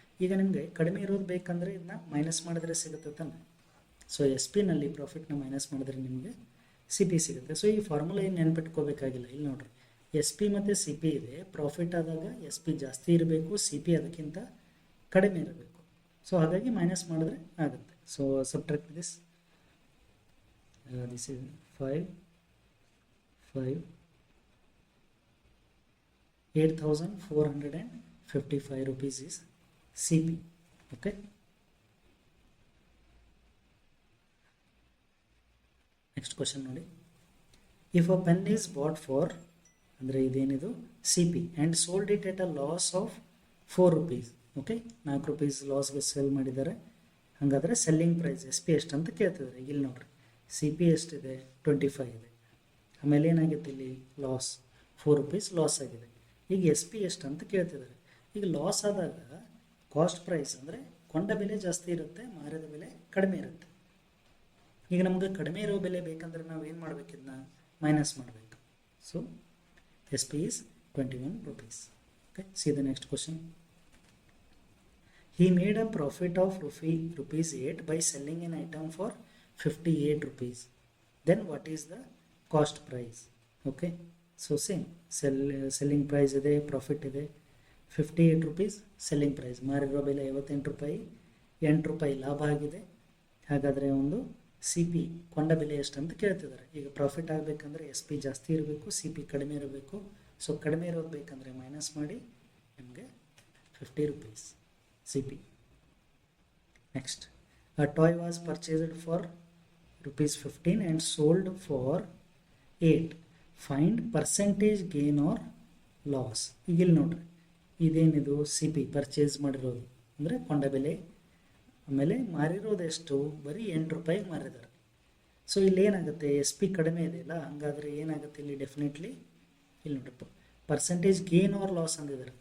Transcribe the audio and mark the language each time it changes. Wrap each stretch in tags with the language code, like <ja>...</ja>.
<kn>ಈಗ ನಿಮಗೆ ಕಡಿಮೆ ಇರೋದು ಬೇಕಂದರೆ ಇದನ್ನ ಮೈನಸ್ ಮಾಡಿದ್ರೆ ಸಿಗುತ್ತೆ ತಾನೆ. ಸೊ ಎಸ್ ಪಿನಲ್ಲಿ ಪ್ರಾಫಿಟ್ನ ಮೈನಸ್ ಮಾಡಿದ್ರೆ ನಿಮಗೆ ಸಿ ಪಿ ಸಿಗುತ್ತೆ. ಸೊ ಈ ಫಾರ್ಮುಲಾ ಏನು ನೆನ್ಪಿಟ್ಕೋಬೇಕಾಗಿಲ್ಲ. ಇಲ್ಲಿ ನೋಡ್ರಿ, ಎಸ್ ಪಿ ಮತ್ತು ಸಿ ಪಿ ಇದೆ. ಪ್ರಾಫಿಟ್ ಆದಾಗ ಎಸ್ ಪಿ ಜಾಸ್ತಿ ಇರಬೇಕು, ಸಿ ಪಿ ಅದಕ್ಕಿಂತ ಕಡಿಮೆ ಇರಬೇಕು. ಸೊ ಹಾಗಾಗಿ ಮೈನಸ್ ಮಾಡಿದ್ರೆ ಆಗುತ್ತೆ.</kn> <en>So subtract this is 5 8,455 rupees is CP. Okay, next question</en> <kn>ನೋಡಿ.</kn> <en>If a pen is bought for,</en> <kn>ಅಂದರೆ ಇದೇನಿದು?</kn> <en>CP and sold it at a loss of 4 rupees.</en> <kn>Okay, 4 rupees ಲಾಸ್ಗೆ cell ಮಾಡಿದ್ದಾರೆ. ಹಾಗಾದರೆ ಸೆಲ್ಲಿಂಗ್ ಪ್ರೈಸ್ ಎಸ್ ಪಿ ಎಷ್ಟು ಅಂತ ಕೇಳ್ತಿದ್ದಾರೆ. ಇಲ್ಲಿ ನೋಡ್ರಿ, ಸಿ ಪಿ ಎಷ್ಟಿದೆ? 25 ಇದೆ. ಆಮೇಲೆ ಏನಾಗಿತ್ತು ಇಲ್ಲಿ? ಲಾಸ್ 4 rupees ಲಾಸ್ ಆಗಿದೆ. ಈಗ ಎಸ್ ಪಿ ಎಷ್ಟು ಅಂತ ಕೇಳ್ತಿದ್ದಾರೆ. ಈಗ ಲಾಸ್ ಆದಾಗ ಕಾಸ್ಟ್ ಪ್ರೈಸ್ ಅಂದರೆ ಕೊಂಡ ಬೆಲೆ ಜಾಸ್ತಿ ಇರುತ್ತೆ, ಮಾರಿದ ಬೆಲೆ ಕಡಿಮೆ ಇರುತ್ತೆ. ಈಗ ನಮಗೆ ಕಡಿಮೆ ಇರೋ ಬೆಲೆ ಬೇಕಂದ್ರೆ ನಾವು ಏನು ಮಾಡಬೇಕು? ಇದನ್ನ ಮೈನಸ್ ಮಾಡಬೇಕು.</kn> <en>So S P is 21 rupees. Okay, see the next question. He made a profit of rupees 8 by selling an item for 58 rupees. Then what is the cost price? Okay, so same, selling price ಇದೆ, profit ಇದೆ. 58 rupees selling price,</en> <kn>ಮಾರಿರೋ ಬೆಲೆ 58 ರೂಪಾಯಿ, 8 ರೂಪಾಯಿ ಲಾಭ ಆಗಿದೆ. ಹಾಗಾದರೆ ಒಂದು C P ಕೊಂಡ ಬೆಲೆ ಎಷ್ಟು ಅಂತ ಕೇಳ್ತಿದ್ದಾರೆ. ಈಗ ಪ್ರಾಫಿಟ್ ಆಗಬೇಕಂದ್ರೆ ಎಸ್ ಪಿ ಜಾಸ್ತಿ ಇರಬೇಕು, ಸಿ ಪಿ ಕಡಿಮೆ ಇರಬೇಕು. ಸೊ ಕಡಿಮೆ ಇರೋದು ಬೇಕಂದರೆ ಮೈನಸ್ ಮಾಡಿ ನಿಮಗೆ 50 rupees C P.</kn> <en>Next, a toy was purchased for rupees 15 and sold for 8. Find percentage gain or loss.</en> <kn>ಈಗ ಇಲ್ಲಿ ನೋಡ್ರಿ, ಇದೇನಿದು? ಸಿ ಪಿ ಪರ್ಚೇಸ್ ಮಾಡಿರೋದು ಅಂದರೆ ಕೊಂಡ ಬೆಲೆ ಆಮೇಲೆ ಮಾರಿರೋದು ಎಷ್ಟು, ಬರೀ 8 ರೂಪಾಯಿಗೆ ಮಾರಿದ್ದಾರೆ. ಸೊ ಇಲ್ಲಿ ಏನಾಗುತ್ತೆ, ಎಸ್ ಪಿ ಕಡಿಮೆ ಇದೆಯಲ್ಲ, ಹಾಗಾದರೆ ಏನಾಗುತ್ತೆ ಇಲ್ಲಿ ಡೆಫಿನೆಟ್ಲಿ ಇಲ್ಲಿ ನೋಡಪ್ಪ</kn> <en>percentage gain or loss</en> <kn>ಅಂದಿದ್ದಾರೆ.</kn>